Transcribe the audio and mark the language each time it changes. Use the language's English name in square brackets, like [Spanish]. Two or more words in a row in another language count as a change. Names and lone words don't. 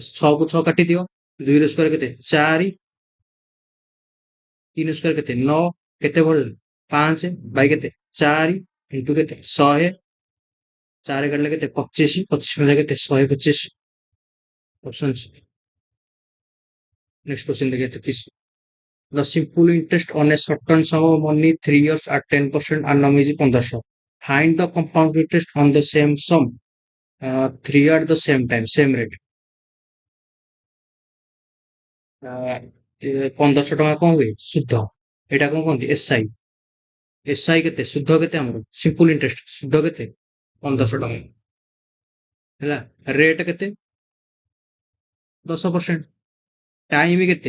[Odia] 6 କୁ 6 କାଟିଦିଅ, 2ର ସ୍କୋୟାର କେତେ? 4, 3 ସ୍କୋୟାର କେତେ? 9, କେତେ ବଢିଲା? 5 ବାଇ କେତେ? 4 ଇଣ୍ଟୁ କେତେ? 100, 4 କାଟିଲେ କେତେ? 25, 25 ମିଳିଲା କେତେ? 125। [English] option next question देखिए 33। The simple interest on a certain sum of money 3 years at 10% annum is 1500. Find the compound interest on the same sum 3 at the same time, same rate. [Odia] 1500 ଟଙ୍କା କଣ ହୁଏ? ସୁଧ। ଏଇଟା କଣ କହନ୍ତି? ଏସ୍ଆଇ। ଏସ୍ଆଇ କେତେ? ସୁଧ କେତେ ଆମର? [English] simple interest [Odia] ସୁଧ କେତେ? 1500 ଟଙ୍କା ହେଲା। ରେଟ୍ କେତେ? 10%। ଟାଇମ କେତେ?